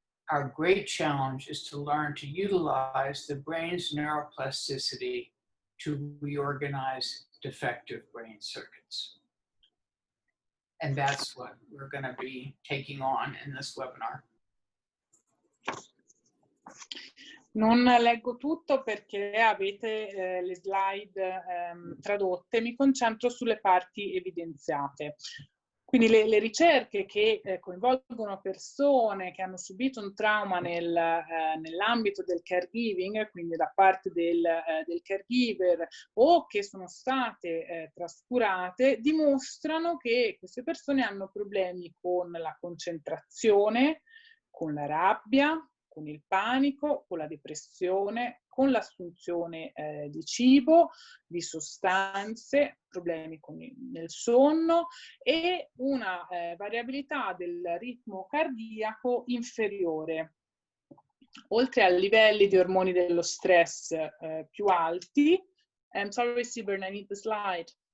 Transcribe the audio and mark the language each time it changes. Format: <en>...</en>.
<en>Our great challenge is to learn to utilize the brain's neuroplasticity to reorganize defective brain circuits. And that's what we're going to be taking on in this webinar.</en> <it>Non leggo tutto perché avete le slide tradotte, mi concentro sulle parti evidenziate. Quindi le ricerche che coinvolgono persone che hanno subito un trauma nell'ambito del caregiving, quindi da parte del caregiver o che sono state trascurate, dimostrano che queste persone hanno problemi con la concentrazione, con la rabbia, con il panico, con la depressione, con l'assunzione di cibo, di sostanze, problemi nel sonno e una variabilità del ritmo cardiaco inferiore. Oltre a livelli di ormoni dello stress più alti.</it> <en>I'm sorry, Sebern, I need the slide.</en>